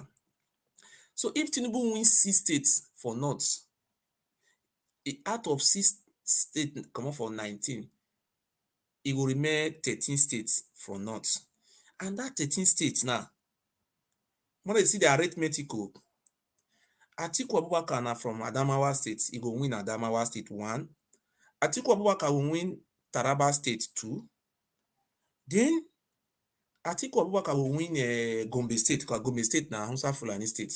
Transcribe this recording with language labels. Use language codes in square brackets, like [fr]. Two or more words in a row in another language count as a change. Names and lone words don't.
[en] So if Tinubu wins 6 states for north, out of 6 states come up for 19, it will remain 13 states for north. And that 13 states now, when they see the arithmetic, Atiku Abubakar now from Adamawa State, he will win Adamawa State 1. Atiku Abubakar will win Taraba State 2. Then Atiku Abubakar will win Gombe State, because Gombe State now Hausa Fulani State.